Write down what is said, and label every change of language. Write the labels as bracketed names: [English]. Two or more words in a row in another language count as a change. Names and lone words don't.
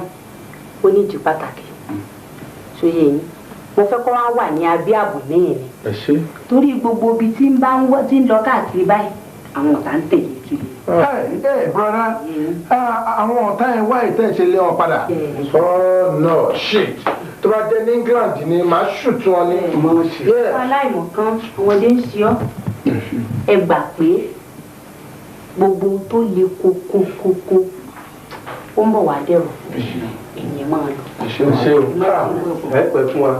[Yoruba] ó ní ìdí pàtàkì sóye yín mo fẹ́ kó wá wà ní abẹ́ ààbò níyìn ni torí gbogbo ibi tí ń bá ń wọ́ tí ń lọ káàkiri báyìí àwọn ọ̀tá ń tẹ̀lé kiri. Brother, àwọn ọ̀tá yẹn wá ìtẹ́ ṣe lé wọn padà. [English] Oh no shit [Yoruba] tó bá jẹ́ ní England ni màá ṣùtú wọn ní. aláìmọ̀ kan ọmọdé ń ṣe ọ́ ẹ gbà pé gbogbo tó le kókókókó ó ń bọ̀ wá dẹ̀rọ̀ èyí máa lọ. ṣe o ẹ pẹ fún wa.